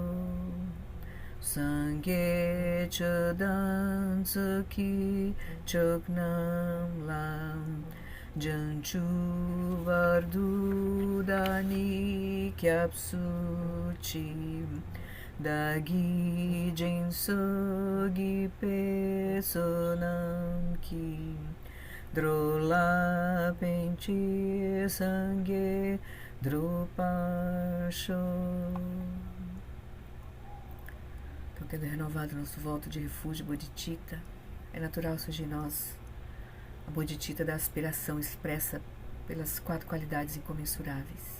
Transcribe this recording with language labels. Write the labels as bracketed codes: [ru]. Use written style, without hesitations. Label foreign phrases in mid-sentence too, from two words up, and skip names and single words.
[bo] སངས་རྒྱས་ཆོས་དང་ཚོགས་ཀྱི་མཆོག་རྣམས་ལ་བྱང་ཆུབ་བར་དུ་བདག་ནི་སྐྱབས་སུ་མཆི་བདག་གིས་སྦྱིན་སོགས་བགྱིས་པའི་བསོད་ནམས་ཀྱིས་འགྲོ་ལ་ཕན་ཕྱིར་སངས་རྒྱས་འགྲུབ་པར་ཤོག. [pt] Então, tendo renovado nosso voto de refúgio bodhicitta, é natural surgir em nós a bodhicitta da aspiração expressa pelas 4 qualidades incomensuráveis.